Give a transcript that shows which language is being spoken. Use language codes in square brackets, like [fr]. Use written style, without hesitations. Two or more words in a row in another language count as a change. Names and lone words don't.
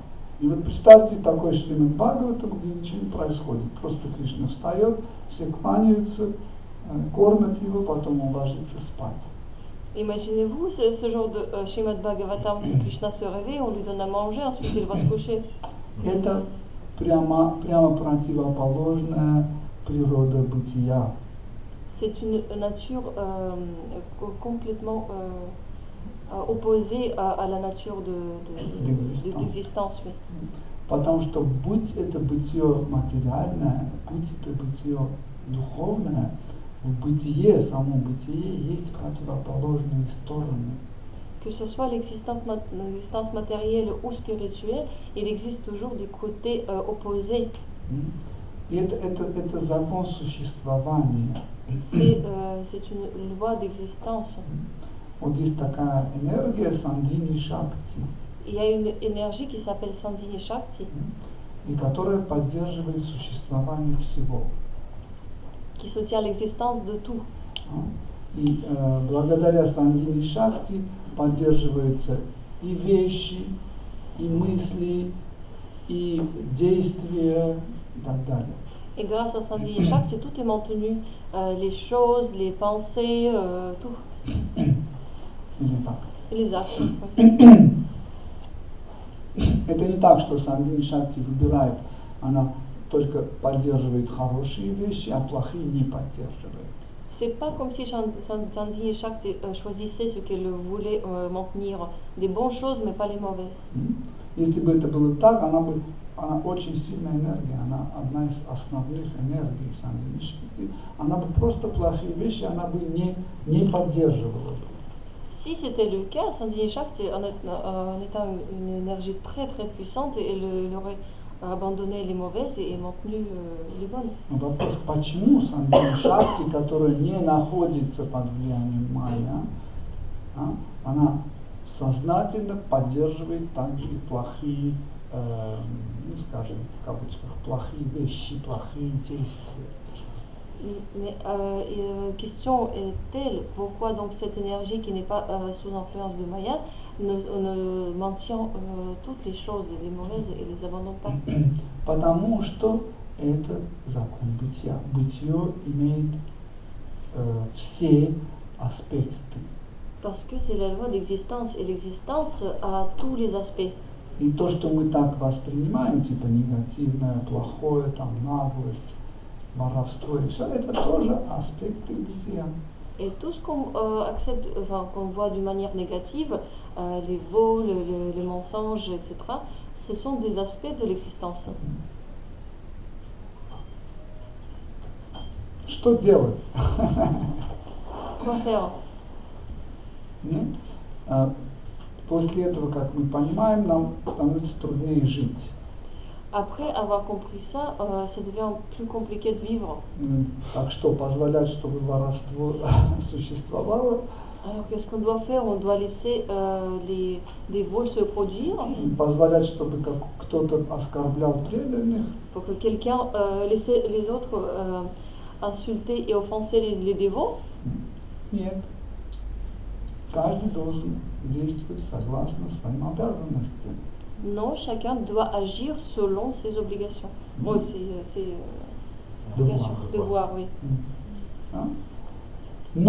[ru] И вот представьте такой Шримад Бхагаватам, где ничего не происходит. Просто Кришна встает, все кланяются, кормят его, потом он ложится спать. [fr] Imaginez-vous ce genre de Srimad Bhagavatam, que Krishna se réveille, on lui donne à manger, ensuite il va se coucher. [ru] Это прямо противоположная природа бытия. [fr] C'est une nature complètement opposée à la nature d'existence. Oui. [ru] Потому что будь это бытие материальное, будь это бытие духовное, в бытие, самом бытие есть противоположные стороны. [fr] Que ce soit l'existence matérielle ou spirituelle, il existe toujours des côtés opposés. [ru] И это закон существования. [fr] C'est une loi d'existence. [ru] Вот есть такая энергия Сандини Шакти. [fr] Il y a une énergie qui s'appelle Sandhini Shakti. [ru] И которая поддерживает существование всего. [fr] Qui soutient l'existence de tout. [ru] И благодаря Сандини Шакти поддерживаются и вещи, и мысли, и действия, и так далее. [fr] Et grâce à Sandhini Shakti, tout est maintenu. Les choses, les pensées, tout. Et les actes. Oui. [ru] Это не так, что Сандини Шакти выбирает, она только поддерживает хорошие вещи, а плохие не поддерживает. [fr] C'est pas comme si Sandhini Shakti choisissait ce qu'elle voulait maintenir, des bonnes choses mais pas les mauvaises. [ru] Если бы это было так, она очень сильная энергия, она одна из основных энергий Сандини Шакти. Она бы просто плохие вещи, она бы не поддерживала. [fr] Si c'était le cas, Sandhini Shakti, en étant une énergie très très puissante, elle aurait abandonné les mauvaises et maintenu les bonnes. [ru] Вопрос, почему Сандини Шакти, которая не находится под влиянием майя, она сознательно поддерживает также и плохие, скажем, в кавычках, плохие вещи, плохие действия. [fr] Mais question est telle, pourquoi donc cette énergie qui n'est pas sous influence de Maya ne maintient toutes les choses, les mauvaises, et les abandonne pas? [ru] Потому что это закон бытия. Бытие имеет все аспекты. [fr] Parce que c'est la loi d'existence, et l'existence a tous les aspects. [ru] И то, что мы так воспринимаем, типа негативное, плохое, там, наглость, воровство, и все, это тоже аспекты бытия. [fr] Et tout ce qu'on accepte, enfin, qu'on voit d'une manière négative, les vols, les mensonges, etc., ce sont des aspects de l'existence. [ru] Что делать? [fr] Quoi faire? [ru] После этого, как мы понимаем, нам становится труднее жить. [fr] Après avoir compris ça, ça devient plus compliqué de vivre. [ru] Так что, позволять, чтобы воровство существовало? [fr] Alors qu'est-ce qu'on doit faire? On doit laisser les vols se produire. [ru] Позволять, чтобы кто-то оскорблял преданных? [fr] Pour que quelqu'un laisse les autres insulter et offenser les dévots? [ru] Нет. Каждый должен действовать согласно своим обязанностям. [fr] Non, chacun doit agir selon ses obligations. Oui, c'est obligations, devoir, oui.